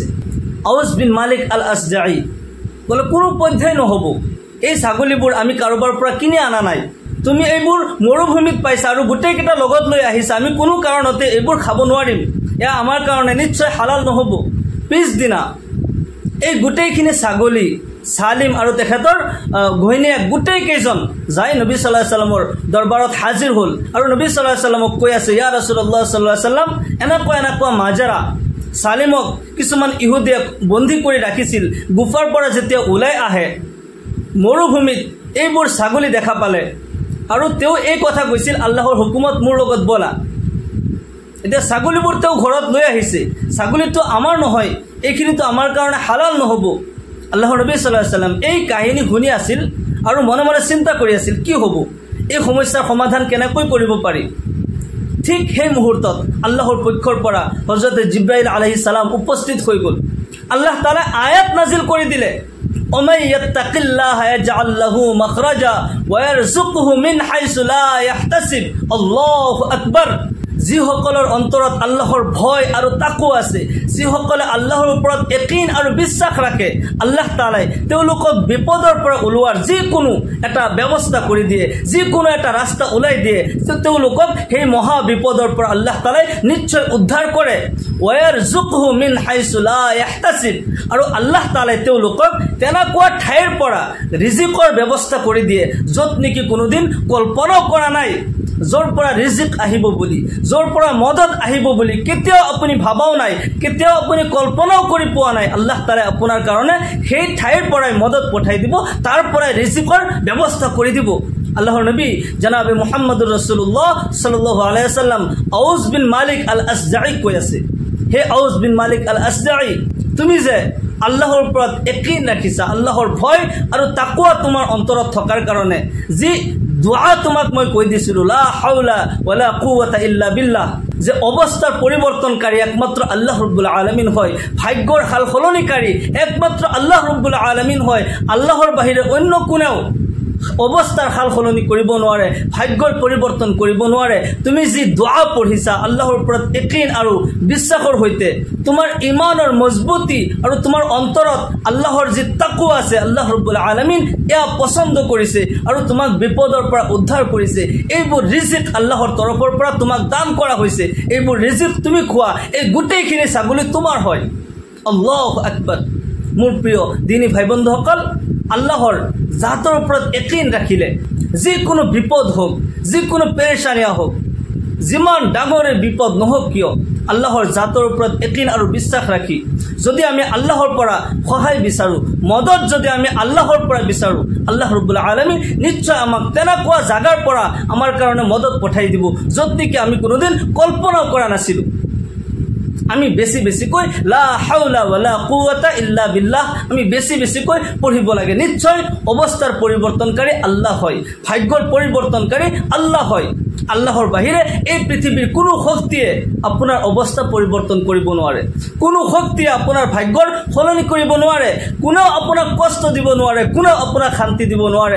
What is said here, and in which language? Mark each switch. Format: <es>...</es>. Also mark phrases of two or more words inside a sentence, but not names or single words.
<as>আউজ বিন মালিক আল আসজাই ক'লে কোনো পধ্যেই নহ'ব, এই ছাগলীবোৰ আমি কাৰোবাৰ পৰা কিনি অনা নাই, তুমি এইবোৰ মৰুভূমিত পাইছা আৰু গোটেইকেইটা লগত লৈ আহিছা, আমি কোনো কাৰণতে এইবোৰ খাব নোৱাৰিম, এয়া আমাৰ কাৰণে নিশ্চয় হালাল নহ'ব। পিছদিনা এই গোটেইখিনি ছাগলী সালিম আৰু তেখেতৰ ঘৈণীয়েক গোটেইকেইজন যাই নবী</as> <ar>صلى الله عليه وسلم</ar> <as>দৰবাৰত হাজিৰ হ'ল আৰু নবী</as> <ar>صلى الله عليه وسلم</ar> <as>কৈ আছে</as> <ar>يا رسول الله صلى الله عليه وسلم</ar> <as>এনেকুৱা মাজাৰা সালিমক কিছুমান ইহুদীয়ে বন্দী কৰি ৰাখিছিল। গুফাৰ পৰা যেতিয়া ওলাই আহে মৰুভূমিত এইবোৰ ছাগলী দেখা পালে আৰু তেওঁ এই কথা কৈছিল আল্লাহৰ হুকুমত মোৰ লগত বলা। এতিয়া ছাগলীবোৰ তেওঁ ঘৰত লৈ আহিছে, ছাগলীটো আমাৰ নহয়, এইখিনিতো আমাৰ কাৰণে হালাল নহ'ব। আল্লাহৰ নবী</as> <ar>صلى الله عليه وسلم</ar> <as>এই কাহিনী শুনি আছিল আৰু মনে মনে চিন্তা কৰি আছিল কি হ'ব, এই সমস্যাৰ সমাধান কেনেকৈ কৰিব পাৰি। ঠিক সেই মুহূৰ্তত আল্লাহৰ পক্ষৰ পৰা হযৰত জিব্ৰাইল</as> <ar>عليه السلام</ar> <as>উপস্থিত হৈ গ'ল। আল্লাহ তাআলা আয়াত নাজিল কৰি দিলে</as> <ar>ومن يتق الله يجعل له مخرجا ويرزقه من حيث لا يحتسب. الله أكبر.</ar> <as>যিসকলৰ অন্তৰত আল্লাহৰ ভয় আৰু তাকৱা আছে, যিসকলে আল্লাহৰ ওপৰত ইয়াকিন আৰু বিশ্বাস ৰাখে, আল্লাহ তাআলাই তেওঁলোকক বিপদৰ পৰা ওলোৱাৰ যিকোনো এটা ব্যৱস্থা কৰি দিয়ে, যিকোনো এটা ৰাস্তা ওলাই দিয়ে, তেওঁলোকক সেই মহা বিপদৰ পৰা আল্লাহ তাআলাই নিশ্চয় উদ্ধাৰ কৰে।</as> <ar>ويرزقه من حيث لا يحتسب.</ar> <as>আৰু আল্লাহ তাআলাই তেওঁলোকক তেনেকুৱা ঠাইৰ পৰা ৰিজিকৰ ব্যৱস্থা কৰি দিয়ে য'ত নেকি কোনোদিন কল্পনাও কৰা নাই, য'ৰ পৰা ৰিজিক আহিব বুলি, য'ৰ পৰা মদত আহিব বুলি কেতিয়াও আপুনি ভাবাও নাই, কেতিয়াও আপুনি কল্পনাও কৰি পোৱা নাই। আল্লাহ তাআলাই আপোনাৰ কাৰণে সেই ঠাইৰ পৰাই মদত পঠাই দিব, তাৰ পৰাই ৰিজিকৰ ব্যৱস্থা কৰি দিব। আল্লাহৰ নবী জনাবে</as> <ar>محمد رسول الله صلى الله عليه وسلم</ar> <as>আউজ বিন মালিক আল আসজাই কৈ আছে, হে আউজ বিন মালিক আল আসজাই, তুমি যে আল্লাহৰ ওপৰত ইয়াকিন ৰাখিছা, আল্লাহৰ ভয় আৰু তাকৱা তোমাৰ অন্তৰত থকাৰ কাৰণে যি দুআ তোমাক মই কৈ দিছিলোঁ</as> <ar>لا حول ولا قوة إلا بالله,</ar> <as>যে অৱস্থাৰ পৰিৱৰ্তনকাৰী একমাত্ৰ</as> <ar>الله رب العالمين</ar> <as>হয়, ভাগ্যৰ হাল সলনিকাৰী একমাত্ৰ</as> <ar>الله رب العالمين</ar> <as>হয়। আল্লাহৰ বাহিৰে অন্য কোনেও অৱস্থাৰ হাল সলনি কৰিব নোৱাৰে, ভাগ্যৰ পৰিৱৰ্তন কৰিব নোৱাৰে। তুমি যি দুআ পঢ়িছা আল্লাহৰ ওপৰত ইয়াকিন আৰু বিশ্বাসৰ সৈতে, তোমাৰ ইমানৰ মজবুতি আৰু তোমাৰ অন্তৰত আল্লাহৰ যি তাকৱা আছে,</as> <ar>الله رب العالمين</ar> <as>এয়া পছন্দ কৰিছে আৰু তোমাক বিপদৰ পৰা উদ্ধাৰ কৰিছে। এইবোৰ ৰিজিক আল্লাহৰ তৰফৰ পৰা তোমাক দান কৰা হৈছে, এইবোৰ ৰিজিক তুমি খোৱা, এই গোটেইখিনি ছাগলী তোমাৰ হয়।</as> <ar>الله أكبر.</ar> <as>মোৰ প্ৰিয় দিনী ভাই বন্ধুসকল, আল্লাহৰ জাতৰ ওপৰত ইয়াকিন ৰাখিলে যিকোনো বিপদ হওক, যিকোনো পেৰেচানিয়া হওক, যিমান ডাঙৰে বিপদ নহওক কিয়, আল্লাহৰ জাতৰ ওপৰত ইয়াকিন আৰু বিশ্বাস ৰাখি যদি আমি আল্লাহৰ পৰা সহায় বিচাৰোঁ, মদত যদি আমি আল্লাহৰ পৰা বিচাৰোঁ,</as> <ar>الله رب العالمين</ar> <as>নিশ্চয় আমাক তেনেকুৱা জাগাৰ পৰা আমাৰ কাৰণে মদত পঠাই দিব য'ত নেকি আমি কোনোদিন কল্পনাও কৰা নাছিলোঁ। আমি বেছিকৈ</as> <ar>لا حول ولا قوة إلا بالله</ar> <as>আমি বেছিকৈ পঢ়িব লাগে। নিশ্চয় অৱস্থাৰ পৰিৱৰ্তনকাৰী আল্লাহ হয়, ভাগ্যৰ পৰিৱৰ্তনকাৰী আল্লাহ হয়। আল্লাহৰ বাহিৰে এই পৃথিৱীৰ কোনো শক্তিয়ে আপোনাৰ অৱস্থা পৰিৱৰ্তন কৰিব নোৱাৰে, কোনো শক্তিয়ে আপোনাৰ ভাগ্যৰ সলনি কৰিব নোৱাৰে, কোনেও আপোনাক কষ্ট দিব নোৱাৰে, কোনেও আপোনাক শান্তি দিব নোৱাৰে।</as>